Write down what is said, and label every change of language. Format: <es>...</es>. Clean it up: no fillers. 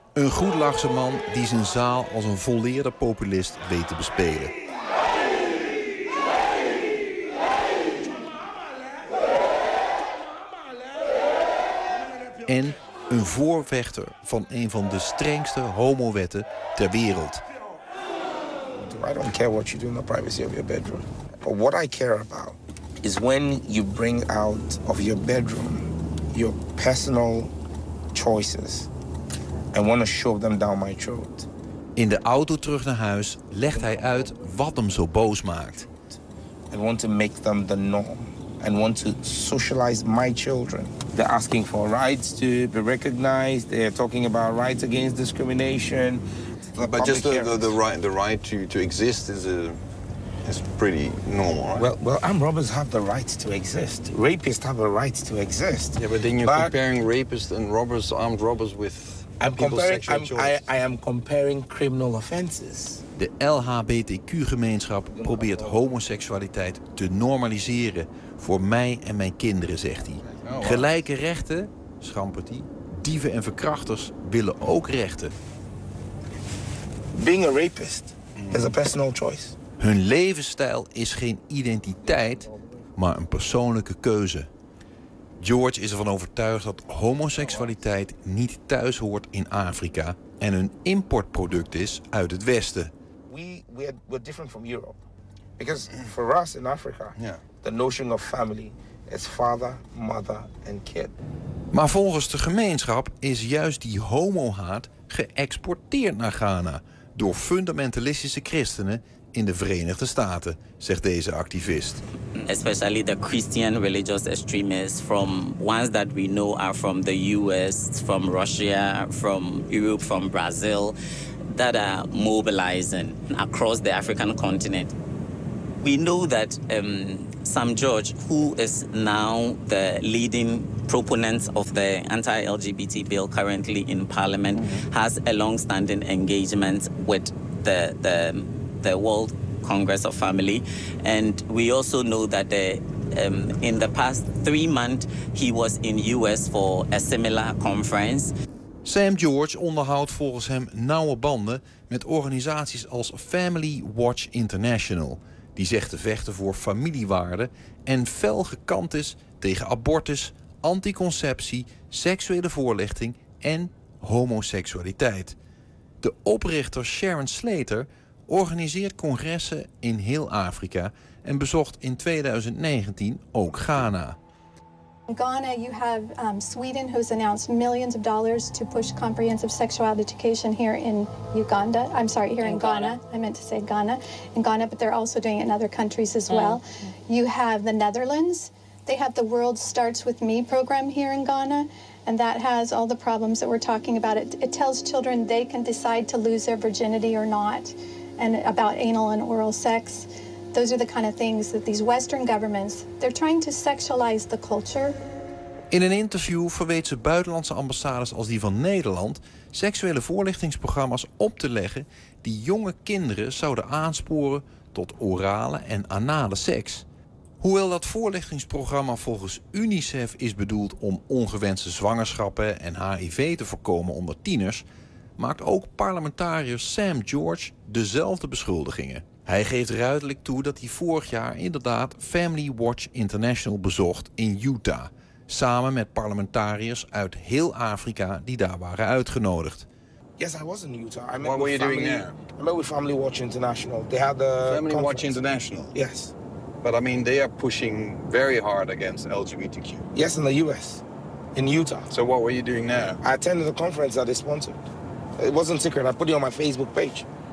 <nl>Een goedlachse man die zijn zaal als een volleerde populist weet te bespelen. En een voorvechter van een van de strengste homowetten ter wereld.</nl> <en>I don't care what you do in the privacy of your bedroom. But what I care about is when you bring out of your bedroom your personal choices and want to shove them down my throat.</en> <nl>In de auto terug naar huis legt hij uit wat hem zo boos maakt.</nl> <en>I want to make them the norm and want to socialize my children. They're asking for rights to be recognized. They're talking about rights against discrimination. But just the right to exist is pretty normal, right? Well, armed robbers have the right to exist. Rapists have a right to exist. Yeah, but then you're comparing rapists and robbers, armed robbers, with people's sexual choice. I am comparing criminal offenses.</en> <nl>De LHBTQ-gemeenschap probeert homoseksualiteit te normaliseren voor mij en mijn kinderen, zegt hij. Gelijke rechten, schampert hij. Dieven en verkrachters willen ook rechten.</nl> <en>Being a rapist is a personal choice.</en> <nl>Hun levensstijl is geen identiteit, maar een persoonlijke keuze. George is ervan overtuigd dat homoseksualiteit niet thuis hoort in Afrika en een importproduct is uit het Westen.</nl> <en>We're different from Europe. Because for us in Africa, the notion of family is father, mother and kid.</en> <nl>Maar volgens de gemeenschap is juist die homohaat geëxporteerd naar Ghana door fundamentalistische christenen in de Verenigde Staten, zegt deze activist.</nl> <en>Especially the Christian religious extremists from ones that we know are from the US, from Russia, from Europe, from Brazil, that are mobilizing across the African continent. We know that Sam George, who is now the leading proponent of the anti-LGBT bill currently in parliament, has a long-standing engagement with the World Congress of Family. And we also know that in the past 3 months, he was in US for a similar conference.</en> <nl>Sam George onderhoudt volgens hem nauwe banden met organisaties als Family Watch International, die zegt te vechten voor familiewaarden en fel gekant is tegen abortus, anticonceptie, seksuele voorlichting en homoseksualiteit. De oprichter Sharon Slater organiseert congressen in heel Afrika en bezocht in 2019 ook Ghana.</nl> <en>In Ghana, you have Sweden, who's announced millions of dollars to push comprehensive sexual education here in Uganda. I'm sorry, here in Ghana. I meant to say Ghana. In Ghana, but they're also doing it in other countries as well. You have the Netherlands. They have the World Starts With Me program here in Ghana, and that has all the problems that we're talking about. It tells children they can decide to lose their virginity or not, and about anal and oral sex. Those are the kind of things that these Western governments, they're trying to sexualize the culture.</en> <nl>In een interview verweet ze buitenlandse ambassades als die van Nederland seksuele voorlichtingsprogramma's op te leggen die jonge kinderen zouden aansporen tot orale en anale seks. Hoewel dat voorlichtingsprogramma volgens UNICEF is bedoeld om ongewenste zwangerschappen en HIV te voorkomen onder tieners, maakt ook parlementariër Sam George dezelfde beschuldigingen. Hij geeft ruidelijk toe dat hij vorig jaar inderdaad Family Watch International bezocht in Utah, samen met parlementariërs uit heel Afrika die daar waren uitgenodigd.</nl> <en>Yes, I was in Utah. I met What were you family, doing there? I met with Family Watch International. They had the Family conference. Watch International. Yes. But I mean, they are pushing very hard against LGBTQ. Yes, in the US, in Utah. So what were you doing there? I attended the conference that they sponsored. It wasn't secret. I put it on my Facebook page.</en>